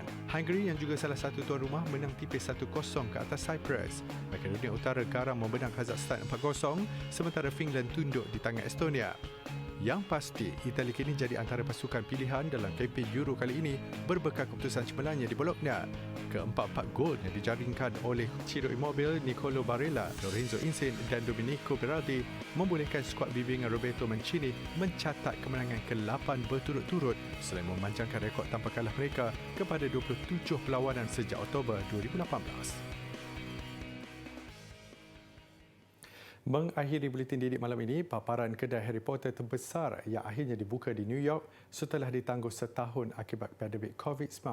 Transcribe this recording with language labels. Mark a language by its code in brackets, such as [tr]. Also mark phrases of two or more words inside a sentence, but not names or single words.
[ms] Hungary yang juga salah satu tuan rumah menang tipis 1-0 ke atas Cyprus. Makedonia Utara garang membenang Kazakhstan 4-0 sementara Finland tunduk di tangan Estonia. Yang pasti, Itali kini jadi antara pasukan pilihan dalam kempen Euro kali ini berbekal keputusan cemerlangnya di Bologna. Keempat-empat gol yang dijaringkan oleh Ciro Immobile, Nicolo Barella, Lorenzo Insigne dan Domenico Berardi membolehkan skuad bimbingan Roberto Mancini mencatat kemenangan ke-8 berturut-turut selain memanjangkan rekod tanpa kalah mereka kepada 27 perlawanan sejak Oktober 2018. Mengakhiri buletin didik malam ini, paparan kedai Harry Potter terbesar yang akhirnya dibuka di New York setelah ditangguh setahun akibat pandemik COVID-19.